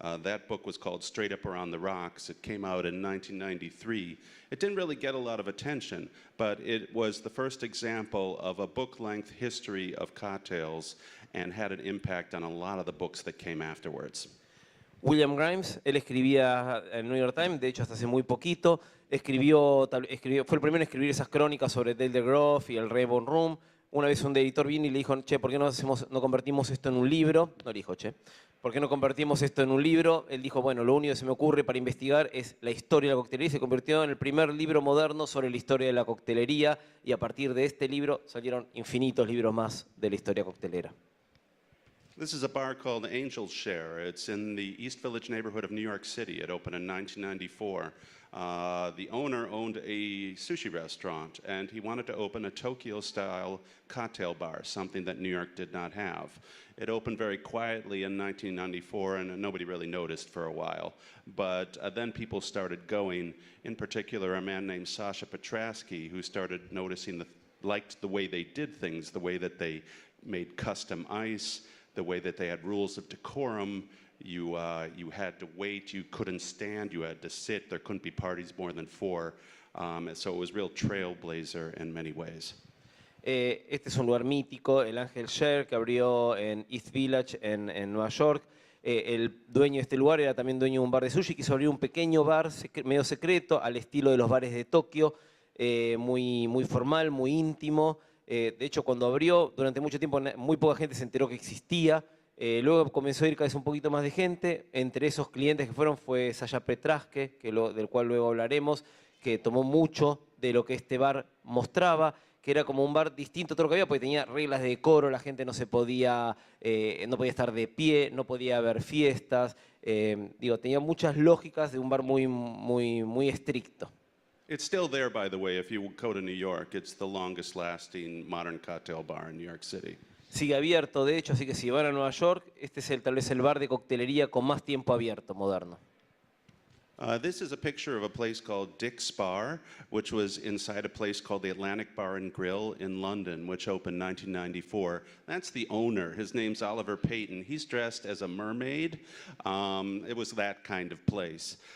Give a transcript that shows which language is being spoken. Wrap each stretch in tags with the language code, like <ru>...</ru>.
<en>That book was called Straight Up Around the Rocks. It came out in 1993. It didn't really get a lot of attention, but it was the first example of a book-length history of cocktails and had an impact on a lot of the books that came afterwards.</en> <es>William Grimes, él escribía en el New York Times, de hecho hasta hace muy poquito, fue el primero en escribir esas crónicas sobre Dale DeGroff y el Rainbow Room. Una vez un editor vino y le dijo, che, ¿por qué no convertimos esto en un libro? No le dijo, che, ¿por qué no convertimos esto en un libro? Él dijo, bueno, lo único que se me ocurre para investigar es la historia de la coctelería, y se convirtió en el primer libro moderno sobre la historia de la coctelería, y a partir de este libro salieron infinitos libros más de la historia coctelera.</es> <en>This is a bar called Angel's Share. It's in the East Village neighborhood of New York City. It opened in 1994. The owner owned a sushi restaurant, and he wanted to open a Tokyo-style cocktail bar, something that New York did not have. It opened very quietly in 1994, and nobody really noticed for a while. But then people started going, in particular a man named Sasha Petrasky, who started noticing, liked the way they did things, the way that they made custom ice, the way that they had rules of decorum. You had to wait, you couldn't stand, you had to sit, there couldn't be parties more than 4. So it was real trailblazer in many ways.</en> <es>Este es un lugar mítico, el Angel Share, que abrió en East Village, en Nueva York. El dueño de este lugar era también dueño de un bar de sushi, quiso abrir un pequeño bar medio secreto, al estilo de los bares de Tokio, muy formal, muy íntimo. De hecho, cuando abrió, durante mucho tiempo muy poca gente se enteró que existía. Luego comenzó a ir cada vez un poquito más de gente. Entre esos clientes que fueron fue Sasha Petrasky, del cual luego hablaremos, que tomó mucho de lo que este bar mostraba, que era como un bar distinto a todo lo que había, porque tenía reglas de decoro, la gente no podía estar de pie, no podía haber fiestas. Tenía muchas lógicas de un bar muy estricto.</es> <en>It's still there, by the way, if you go to New York. It's the longest lasting modern cocktail bar in New York City.</en> <es>Sigue abierto, de hecho, así que si van a Nueva York, este es tal vez el bar de coctelería con más tiempo abierto, moderno.</es> <en>This is a picture of a place called Dick's Bar, which was inside a place called the Atlantic Bar and Grill in London, which opened 1994. That's the owner. His name's Oliver Payton. He's dressed as a mermaid. It was that kind of place.</en>